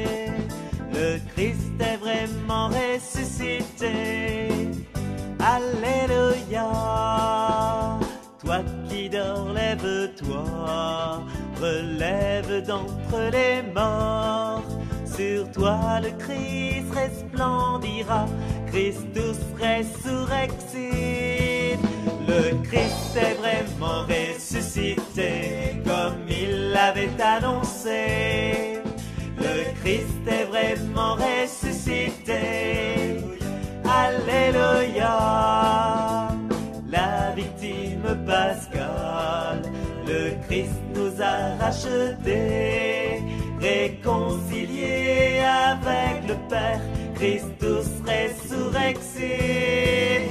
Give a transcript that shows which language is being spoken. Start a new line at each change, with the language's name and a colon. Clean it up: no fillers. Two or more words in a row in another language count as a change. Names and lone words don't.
French: Le Christ est vraiment ressuscité. Alléluia. Toi qui dors, lève-toi, relève d'entre les morts. Sur toi le Christ resplendira,
Latin: Christus resurrexit.
French: Le Christ est vraiment ressuscité, comme il l'avait annoncé. Le Christ est vraiment ressuscité. Alléluia. La victime pascale, le Christ nous a rachetés, réconciliés Père,
Latin: Christus resurrexit.